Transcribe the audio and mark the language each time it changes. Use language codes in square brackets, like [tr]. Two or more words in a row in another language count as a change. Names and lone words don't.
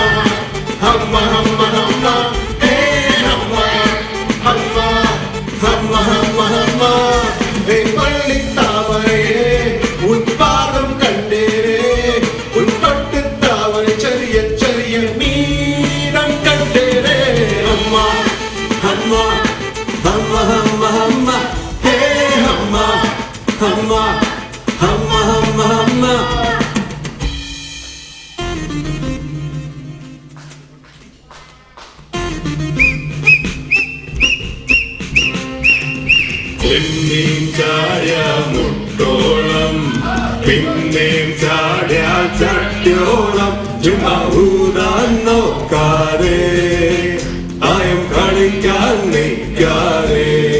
[ta] அம்மா அம்மா அம்மா ஹே அம்மா அம்மா அம்மா அம்மா அம்மா ஹே பள்ளி தாமரையே உன் பாதம் கண்டேனே உன் பட்டு தாவரை சரிய சரிய மீனம் கண்டேனே அம்மா அம்மா அம்மா அம்மா அம்மா ஹே அம்மா அம்மா அம்மா அம்மா அம்மா [ml] പിന്നേം ചാടിയ മുട്ടോളം പിന്നേം ചാടിയ ചട്ടിയോളം ചുമ്മാ ഊതാൻ നോക്കാതെ ആയം കളിക്കാൻ നിൽക്കാതെ